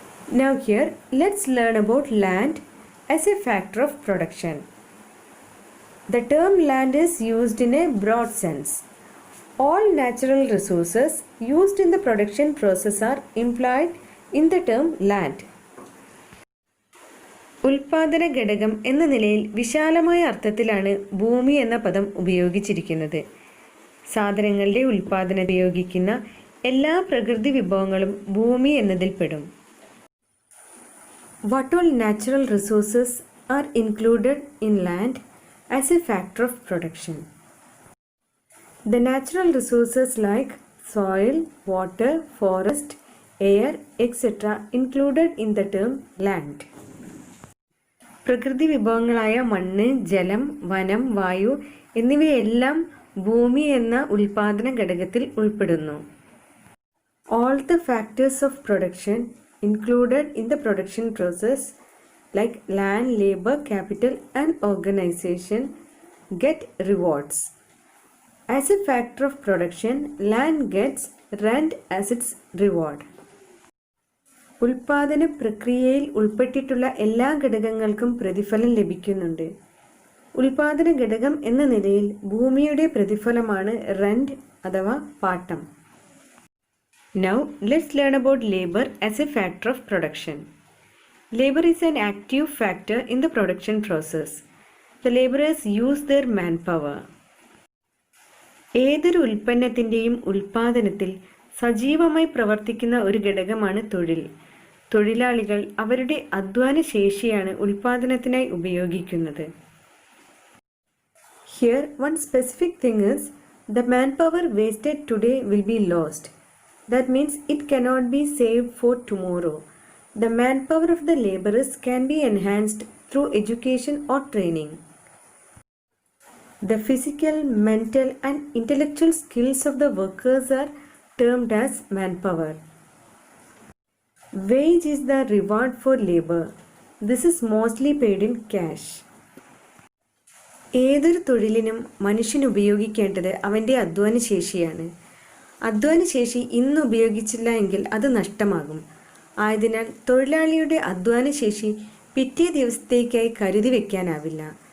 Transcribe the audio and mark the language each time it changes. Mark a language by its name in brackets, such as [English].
[English] Now here, let's learn about land as a factor of production. The term land is used in a broad sense. All natural resources used in the production process are implied in the term land. [Malayalam] ഉൽപാദന ഘടകം എന്ന നിലയിൽ വിശാലമായ അർത്ഥത്തിലാണ് ഭൂമി എന്ന പദം ഉപയോഗിച്ചിരിക്കുന്നത്. സാധനങ്ങളുടെ ഉൽപാദനം ഉപയോഗിക്കുന്ന എല്ലാ പ്രകൃതി വിഭവങ്ങളും ഭൂമി എന്നതിൽപ്പെടും. [English] What all natural resources are included in land as a factor of production? The natural resources like soil, water, forest, air, etc. included in the term land. [Malayalam] പ്രകൃതി വിഭവങ്ങളായ മണ്ണ്, ജലം, വനം, വായു എന്നിവയെല്ലാം ഭൂമി എന്ന ഉൽപാദന ഘടകത്തിൽ ഉൾപ്പെടുന്നു. [English] All the factors of production included in the production process like land, labor, capital, and organization get rewards. As a factor of production, land gets rent as its reward. [Malayalam] ഉൽപാദന പ്രക്രിയയിൽ ഉൾപ്പെട്ടിട്ടുള്ള എല്ലാ ഘടകങ്ങൾക്കും പ്രതിഫലം ലഭിക്കുന്നുണ്ട്. ഉൽപാദന ഘടകം എന്ന നിലയിൽ ഭൂമിയുടെ പ്രതിഫലമാണ് റെന്റ് അഥവാ പാട്ടം. [English] Now, let's learn about labor as a factor of production. Labor is an active factor in the production process. The laborers use their manpower. [Malayalam] ഏതൊരു ഉൽപ്പന്നത്തിൻ്റെയും ഉൽപാദനത്തിൽ സജീവമായി പ്രവർത്തിക്കുന്ന ഒരു ഘടകമാണ് തൊഴിൽ. തൊഴിലാളികൾ അവരുടെ അധ്വാന ശേഷിയാണ് ഉൽപാദനത്തിനായി ഉപയോഗിക്കുന്നത്. [English] Here, one specific thing is the manpower wasted today will be lost. That means it cannot be saved for tomorrow. The manpower of the laborers can be enhanced through education or training. The physical, mental, and intellectual skills of the workers are termed as manpower. Wage is the reward for labor. This is mostly paid in cash. [Malayalam] ഏതൊരു തൊഴിലിനും മനുഷ്യൻ ഉപയോഗിക്കേണ്ടത് അവൻ്റെ അധ്വാനശേഷിയാണ്. അധ്വാനശേഷി ഇന്ന് ഉപയോഗിച്ചില്ല എങ്കിൽ അത് നഷ്ടമാകും. ആയതിനാൽ തൊഴിലാളിയുടെ അധ്വാനശേഷി പിറ്റേ ദിവസത്തേക്കായി കരുതി വയ്ക്കാനാവില്ല.